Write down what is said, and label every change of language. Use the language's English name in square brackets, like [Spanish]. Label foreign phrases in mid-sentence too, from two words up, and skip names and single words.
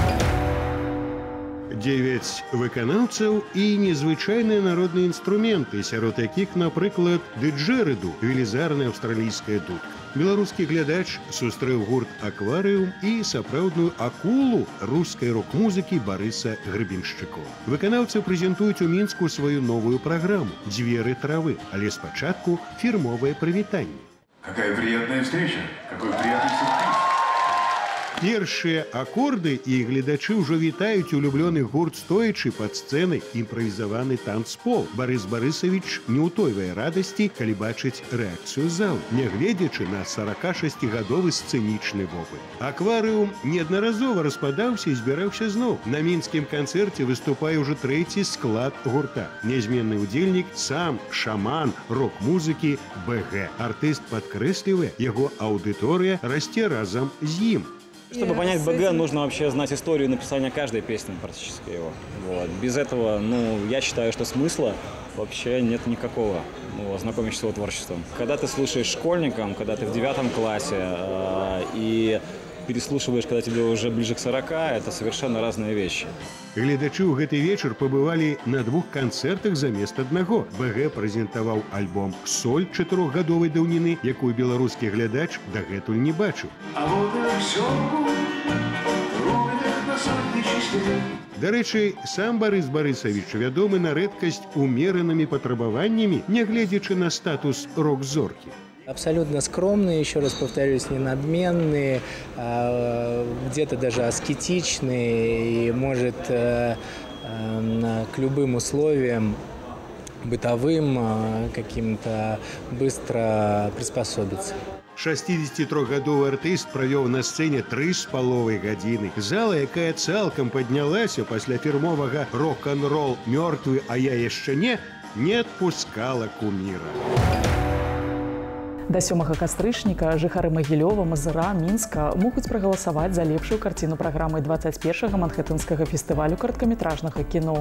[Belarusian] 9 выканаўцаў і незвычайныя народныя інструменты, сярод якіх, напрыклад, дыджэрыду, велізарная аўстралійская дудка. Беларускі глядач сустрэў гурт «Акварыум» і сапраўдную акулу рускай рок-музыкі Барыса Гребеншчыкова. Выканаўцы прэзентуюць у Мінску сваю новую праграму «Дзверы травы», але спачатку фірмовае прывітанне. [Russian] Какая приятная встреча, какой приятный сюрприз. [Belarusian] Першыя акорды і гледачы ўжо вітаюць улюблёны гурт стоячы пад сцэнай імправізаваны танцпол. Барыс Барысавіч не ўтойвае радасці, калі бачыць рэакцыю залу, нягледзячы на 46-гадовы сцэнічны вопыт. «Акварыум» неаднаразова распадаўся і збіраўся зноў. На мінскім канцэрце выступае ўжо 3-й склад гурта. Нязменны ўдзельнік сам шаман рок-музыкі БГ. Артыст падкрэслівае, яго аўдыторыя расце разам з ім. [Russian] Чтобы понять БГ, нужно вообще знать историю написания каждой песни практически его. Вот. Без этого, я считаю, что смысла вообще нет никакого, ознакомиться с его творчеством. Когда ты слушаешь школьникам, когда ты в 9 классе и переслушиваешь, когда тебе уже ближе к 40, это совершенно разные вещи. [Belarusian] Гледачы ў гэты вечар пабывалі на 2 канцэртах замест аднаго. БГ прэзентаваў альбом «Соль» 4-гадовай даўніны, якую беларускі глядач дагэтуль не бачыў. Дарэчы, сам Барыс Барысавіч вядомы на рэдкасць умеранымі патрабаваннямі, нягледзячы на статус рок-зоркі. [Russian] Абсолютно скромные, еще раз повторюсь, не надменные, где-то даже аскетичные и может к любым условиям бытовым каким-то быстро приспособиться. [Belarusian] 63-гадовы артыст правёў на сцэне 3,5 гадзіны. Зала, якая цалкам паднялася пасля фірмовага рок-н-рол «Мёртвы, а я яшчэ не адпускала куміра. Да 7 кастрычніка жыхары Магілёва, Мазыра, Мінска могуць прагаласаваць за лепшую карціну праграмы 21-га манхэттэнскага фестывалю кароткаметражнага кіно.